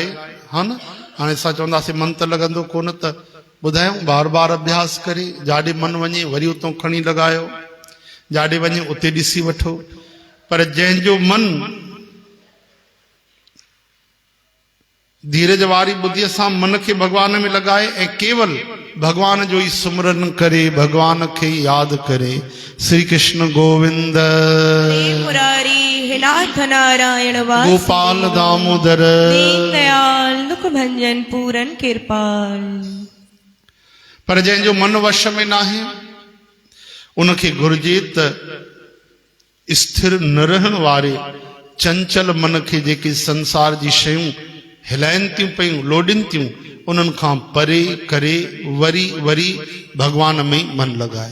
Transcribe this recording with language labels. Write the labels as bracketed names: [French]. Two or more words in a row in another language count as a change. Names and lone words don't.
[Sindhi] हा न, हाणे असां चवंदासीं मन त लॻंदो कोन, त ॿुधायूं बार बार अभ्यास करे, जाॾे मन वञे वरी उतां खणी लॻायो, जाॾे वञे उते ॾिसी वठो। पर जंहिंजो मन धीरज वारी बुद्धीअ सां मन खे भगवान में लॻाए ऐं केवल भगवान जो ही सुमरन करे, भगवान खे यादि करे। [Sanskrit] श्री कृष्ण गोविंद मुरारी हे नाथ नारायण वासी, गोपाल दामोदर दयाल दुख भंजन पूरन कृपाल। [Sindhi] पर जंहिंजो मन वश में न आहे उनखे घुर्जे त स्थिर न रहण वारे चंचल मन खे जेके संसार जी शयूं हिलाइनि थियूं पयूं, लोॾनि थियूं, उन्हनि खां परे करे वरी वरी भगवान में मन लॻाए।